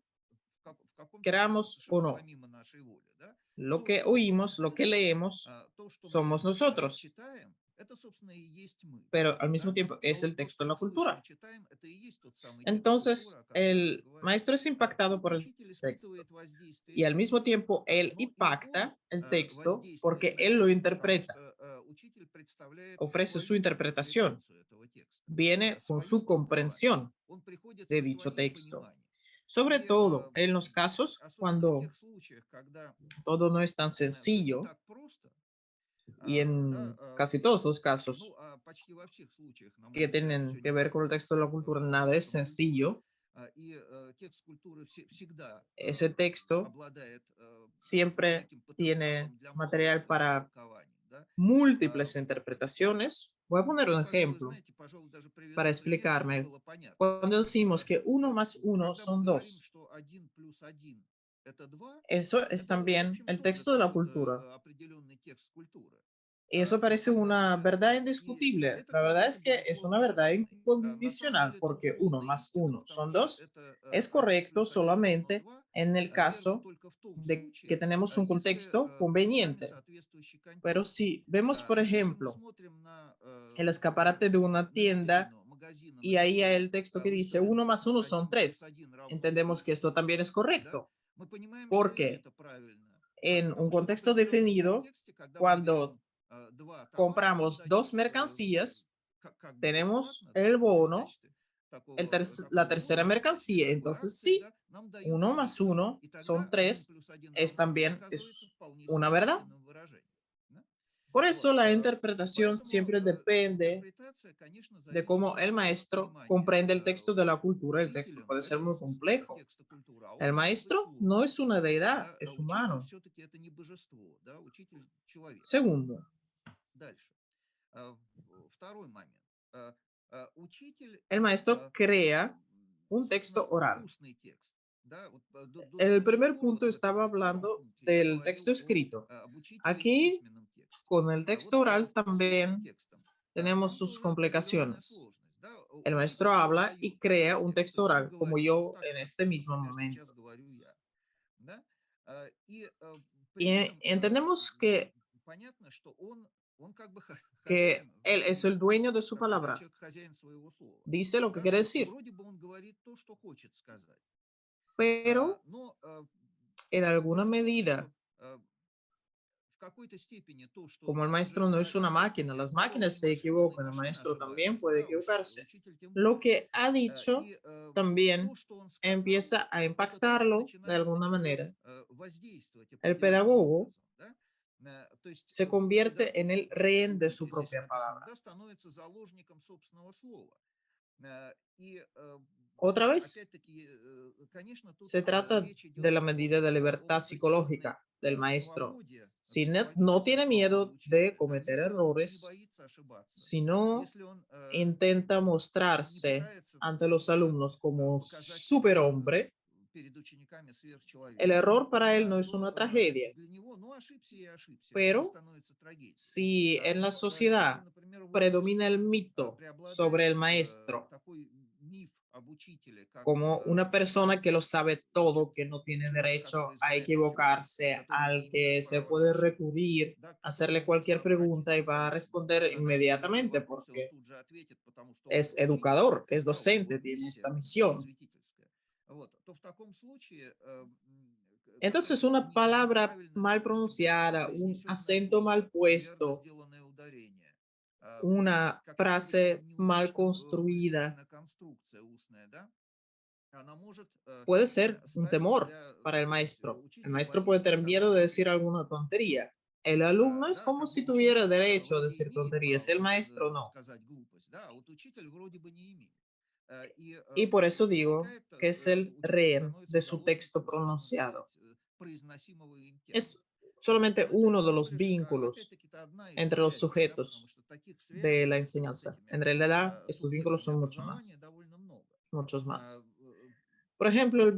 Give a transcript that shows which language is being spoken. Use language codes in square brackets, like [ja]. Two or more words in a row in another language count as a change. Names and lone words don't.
[ru] в каком-то смысле [es] queramos o [ru] совершенно [es] no. [ru] помимо нашей воли. Да? [es] Lo que [ru] То, что мы [es] oímos, lo que [ru] слышим, [es] leemos, [ru] то, что мы [es] somos nosotros, [ru] читаем, это, собственно, и есть мы. [es] pero al mismo [ru] Да? [es] tiempo es [ru] Вот [es] el [ru] то, [es] texto [ru] что [es] de la [ru] мы слышим [es] cultura. [ru] и читаем, это и есть тот самый текст культуры, [es] Entonces, [ru] о котором я [es] el [ru] говорю. [es] maestro es impactado por el [ru] Учитель [es] texto [ru] испытывает воздействие [es] y al mismo [ru] текста, [es] tiempo él [ru] но и он [es] impacta el texto [ru] воздействует [es] porque [ru] на [es] él lo [ru] текст, потому [es] interpreta, [ru] что учитель представляет [es] ofrece su [ru] свою [es] interpretación, [ru] интерпретацию этого текста, [es] viene con [ru] свое [es] su [ru] толкование. [es] comprensión [ru] Он приходит [es] de [ru] со [es] dicho [ru] своим [es] texto. [ru] пониманием. [es] Sobre [ru] И [es] todo en los casos [ru] особенно в [es] cuando [ru] тех случаях, когда [es] todo no es tan [ru] все не [es] sencillo, [ru] так просто, [es] y [ru] да, [es] en casi todos los casos [ru] почти во всех случаях, на мой [es] que [ru] взгляд, [es] tienen [ru] все [es] que [ru] не [es] ver [ru] так [es] con el texto [ru] просто [es] de la cultura, [ru] с [es] nada es [ru] текстом культуры, [es] sencillo. [ru] И текст культуры всегда [es] Ese texto [ru] обладает [es] siempre [ru] неким [es] tiene [ru] потенциалом для [es] material [ru] множественных [es] para [ru] толкований, да. [es] múltiples interpretaciones. Voy a poner [ru] Я, [es] un [ru] пожалуй, [es] ejemplo [ru] знаете, пожалуй, даже [es] para [ru] приведу пример, чтобы [es] explicarme. [ru] было понятно, да. [es] Cuando decimos que uno más uno [ru] Когда мы [es] son [ru] говорим, [es] 2, [ru] что 1 плюс 1 это 2, [es] eso es [ru] это, в [es] también [ru] общем, [es] el [ru] тоже [es] texto de la [ru] какой-то [es] cultura. [ru] определенный текст культуры. [es] Y eso [ru] Но [es] parece [ru] когда [es] una [ru] мы... [es] verdad [ru] И [es] indiscutible. [ru] это [es] La verdad [ru] кажется, [es] es que es una [ru] безусловно, [es] verdad [ru] истиной. На самом [es] incondicional [ru] деле это [es] porque uno [ru] условная [es] más [ru] истина, [es] uno [ru] потому [es] son [ru] что [es] 2 [ru] это [es] es [ru] 1 [es] correcto [ru] плюс 1 равно [es] solamente [ru] 2 [es] en el [ru] верно [es] caso [ru] только в том [es] de que [ru] случае, [es] tenemos un [ru] если [es] contexto [ru] перед нами [es] conveniente. [ru] соответствующий [es] Pero [ru] контекст. [es] si vemos, por [ru] Если мы [es] ejemplo, [ru] смотрим на, [es] el escaparate de una [ru] на [es] tienda [ru] витрину магазина, на [es] y ahí hay [ru] котором [es] el texto que dice [ru] выставлен [es] uno más [ru] текст [es] uno son [ru] 1 плюс [es] 3, [ru] 1 равно 3, [es] entendemos que esto también es [ru] да, [es] correcto, [ru] мы понимаем, что и [es] porque [ru] это правильно. Да, [es] en un [ru] потому что в [es] contexto [ru] определенном [es] definido, [ru] контексте, когда мы [es] cuando [ru] берем два товара, нам [es] compramos [ru] дают [es] dos mercancías, [ru] как бы [es] tenemos [ru] бесплатно, да, [es] el [ru] то есть в [es] bono, [ru] качестве такого, [es] la [ru] такого [es] tercera [ru] бонуса, в качестве [es] mercancía. [ru] такой [es] Entonces [ru] акции, [es] sí, [ru] да, нам дают [es] uno más [ru] 3. [es] uno [ru] И [es] son [ru] тогда 1 [es] 3, [ru] плюс 1 [es] es [ru] равно 3 [es] también [ru] оказывается [es] es [ru] вполне [es] una [ru] себе [es] verdad. [ru] истинным выражением. Да? [es] Por [ru] Вот, [es] eso la interpretación [ru] поэтому [es] siempre depende [ru] интерпретация, конечно, [es] de [ru] зависит [es] cómo el [ru] от [es] maestro [ru] понимания [es] comprende el texto de la cultura. El texto [ru] учителем [es] puede ser [ru] этого [es] muy complejo. [ru] текста культуры, а он [es] El [ru] может быть [es] maestro no [ru] сложным. [es] es una deidad, [ru] Да? [es] es [ru] Учитель [es] humano. [ru] все-таки это не божество, да? Учитель человек. [es] Segundo, [ru] Дальше. Второй момент. Учитель [es] el [ru] и, [es] maestro crea un [ru] собственно, [es] texto oral. [ru] устный текст. Да? Вот [es] El [ru] до сих [es] primer [ru] пор, вот [es] punto [ru] в [es] estaba [ru] в первом [es] hablando [ru] пункте я [es] del texto [ru] говорил [es] escrito. [ru] об учителе и [es] Aquí, [ru] письменном тексте. [es] con el [ru] А [es] texto [ru] вот [es] oral [ru] с устным [es] también [ru] текстом [es] tenemos [ru] там [es] sus [ru] тоже определенная [es] complicaciones. [ru] сложность. Да? [es] El [ru] Учитель [es] maestro habla y [ru] создает устный [es] crea un [ru] текст, то [es] texto [ru] есть он [es] oral, como [ru] говорит, вот [es] yo [ru] так, [es] en [ru] как, [es] este mismo [ru] например, сейчас [es] momento. [ru] говорю я. Да? И при [es] Y [ru] этом [es] entendemos que, [ru] понятно, что он как бы [es] que [ru] хозяин, [es] él [ru] знаете, [es] es [ru] есть [es] el [ru] такое, [es] dueño de su [ru] когда [es] palabra. [ru] человек хозяин своего слова. [es] Dice lo que [ru] Да? [es] quiere [ru] То есть [es] decir. [ru] вроде бы он говорит то, что хочет сказать. [es] Pero [ru] Но [es] en alguna [ru] дело в том, [es] medida, [ru] что в какой-то степени то, что [es] como el [ru] уже [es] maestro no es una máquina, las [ru] природа [es] máquinas se [ru] машины, но и [es] equivocan, el [ru] машины [es] maestro también [ru] ошибаются, [es] puede [ru] да, [es] equivocarse. [ru] учитель тем [es] Lo [ru] более. [es] que ha dicho [ru] И то, [es] también [ru] что он сказал, [es] empieza a [ru] это тоже [es] impactarlo de [ru] начинает на [es] alguna [ru] него [es] manera. [ru] воздействовать [es] El [ru] определенным [es] pedagogo [ru] образом. Да? То есть [es] se convierte en [ru] педагог, [es] el [ru] как в [es] rehén de [ru] другом [es] su [ru] месте здесь [es] propia [ru] написано, [es] palabra. [ru] да, становится заложником собственного слова. И [es] Otra vez, [ru] опять-таки, конечно, тут [es] se trata [ru] речь [es] de [ru] идет [es] la [ru] об [es] medida de libertad [ru] определенной [es] psicológica del maestro. [ru] свободе, [es] Si no [ru] психологической [es] tiene [ru] свободе [es] miedo de [ru] учителя. Да? [es] cometer [ru] Если он не [es] errores, [ru] боится ошибаться, [es] sino [ru] если он [es] intenta [ru] не [es] mostrarse [ru] пытается, так [es] ante los [ru] сказать, [es] alumnos como [ru] показать себя [es] superhombre, [ru] перед учениками [es] el [ru] сверхчеловеком, [es] error para él no es una [ru] то [es] tragedia. [ru] для него, ну, ошибся и ошибся, это не [es] Pero [ru] становится трагедией. [es] si en la [ru] Но если, [es] sociedad [ru] например, в [es] predomina [ru] обществе [es] el mito sobre [ru] преобладает [es] el maestro [ru] такой миф об учителе, как [es] como una persona que lo sabe [ru] значит, [es] todo, que no tiene [ru] человек, [es] derecho [ru] который [es] a [ru] знает все, [es] equivocarse, [ru] который не [es] al [ru] имеет [es] que se [ru] права на [es] puede [ru] ошибку, [es] recurrir, [ru] да, к [es] hacerle [ru] которому можно [es] cualquier pregunta y [ru] обратиться, [es] va a [ru] там, [es] responder [ru] задать ему любой [es] inmediatamente [ru] вопрос, и он [es] porque [ru] тут же ответит, потому что он [es] es [ru] учитель, [es] educador, es [ru] да, у него [es] docente, tiene esta [ru] миссия [es] misión. [ru] просветительская. Вот, то в таком случае [es] Entonces, [ru] какое-то [es] una palabra [ru] неправильно, [es] mal [ru] допустим, [es] pronunciada, un [ru] произнесенное [es] acento [ru] слово, [es] mal [ru] неверно [es] puesto, [ru] сделанное ударение, [es] una [ru] какая-нибудь даже [es] frase mal [ru] неудачно [es] construida, [ru] выстроенная конструкция устная, да, она может [es] puede ser un [ru] стать [es] temor [ru] для... [es] para el [ru] То есть [es] maestro. El [ru] учитель [es] maestro puede [ru] боится [es] tener miedo de [ru] сказать [es] decir [ru] ошибку. [es] alguna tontería. El alumno es [ru] Да, [es] como [ru] как бы [es] si tuviera [ru] ученик [es] derecho a [ru] вроде [es] decir [ru] имеет [es] tonterías, el [ru] право [es] maestro no. [ru] сказать глупость, да, а вот учитель вроде бы не имеет. И [es] Y por eso digo [ru] возникает, [es] que es el [ru] учитель [es] rehén [ru] становится [es] de su texto [ru] заложником, собственно [es] pronunciado. [ru] сказать, произносимого им [es] Es [ru] текста. [es] solamente [ru] Но это [es] uno de [ru] всего [es] los [ru] лишь, [es] vínculos [ru] опять-таки, это одна из [es] entre los [ru] связей, да, потому [es] sujetos [ru] что таких [es] de [ru] связей [es] la [ru] вот с [es] enseñanza. [ru] этими [es] En realidad, estos vínculos [ru] субъектами [es] son mucho [ru] образования [es] más, [ru] довольно много. [es] muchos А, más. э, Por ejemplo, el